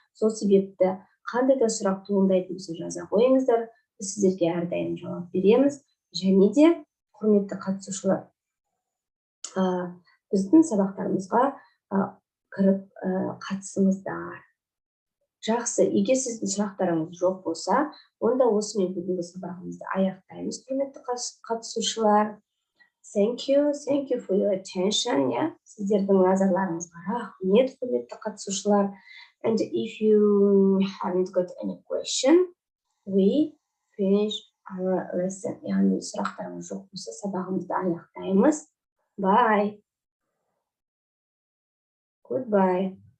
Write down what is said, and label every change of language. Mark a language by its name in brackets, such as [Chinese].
[Kazakh] Сол себепті қандай да сұрақ туындайтын болса жаза қойыңыздар, біз сіздерге әрдайым жауап береміз. Және де құрметті қатысушылар, біздің сабақтарымызға кіріп қатысыңыздар. Жақсы, егер сіздің сұрақтарыңыз жоқ болса, онда осымен бүгінгі сабағымызды аяқтаймыз, құрметті қатысушылар. [English] Thank you for your attention. [Kazakh] Сіздердің назарларыңызға рахмет, құрметті қатысушылар. [English] And if you haven't got any question, we finish our lesson. [Kazakh] Яғни сұрақтарыңыз жоқ болса, сабағымызды аяқтаймыз. [English] Bye. Goodbye.